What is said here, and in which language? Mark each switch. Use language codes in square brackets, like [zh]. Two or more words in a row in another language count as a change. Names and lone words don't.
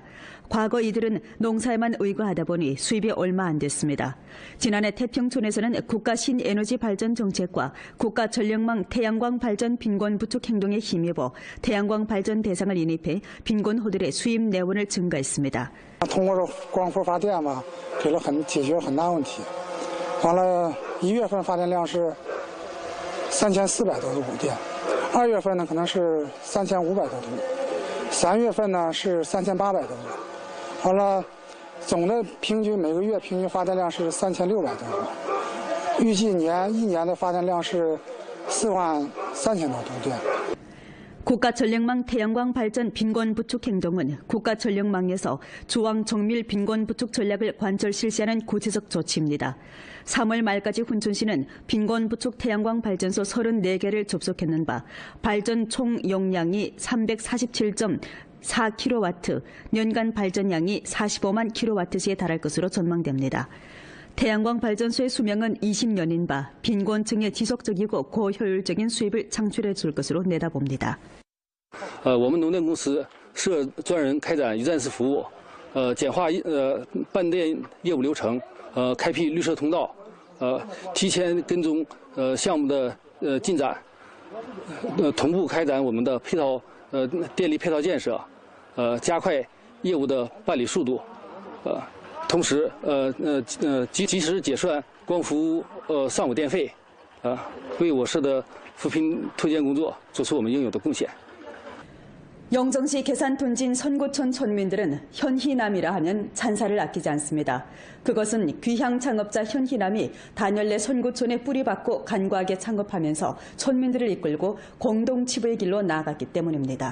[ko] 과거 이들은 농사에만 의거하다 보니 수입이 얼마 안 됐습니다. 지난해 태평촌에서는 국가 신에너지 발전 정책과 국가 전력망 태양광 발전 빈곤 부축 행동에 힘입어 태양광 발전 대상을 인입해 빈곤호들의 수입 내원을 증가했습니다. [zh] 通过光伏发电嘛，给了解决很大问题。完了，1月份发电量是3400多度电，2月份呢可能是3500多度，3月份呢是3800多度，完了，总的平均每个月平均发电量是3600多度，预计一年的发电量是43000多度电。 [ko] 국가전력망 태양광 발전 빈곤 부축 행동은 국가전력망에서 주왕 정밀 빈곤 부축 전략을 관철 실시하는 구체적 조치입니다. 3월 말까지 훈춘시는 빈곤 부축 태양광 발전소 34개를 접속했는 바 발전 총 용량이 347.4kW, 년간 발전량이 45만 kW시에 달할 것으로 전망됩니다. 태양광 발전소의 수명은 20년인 바 빈곤층의 지속적이고 고효율적인 수입을 창출해 줄 것으로 내다봅니다. [zh] 我们农电公司设专人开展一站式服务，简化办电业务流程，开辟绿色通道，提前跟踪项目的进展，同步开展我们的电力配套建设，加快业务的办理速度，同时及时结算光伏上午电费，为我市的扶贫推荐工作做出我们应有的贡献。 [ko] 영정시 계산둔진 선구촌 촌민들은 현희남이라 하면 찬사를 아끼지 않습니다. 그것은 귀향 창업자 현희남이 단열내 선구촌에 뿌리박고 간과하게 창업하면서 촌민들을 이끌고 공동치부의 길로 나아갔기 때문입니다.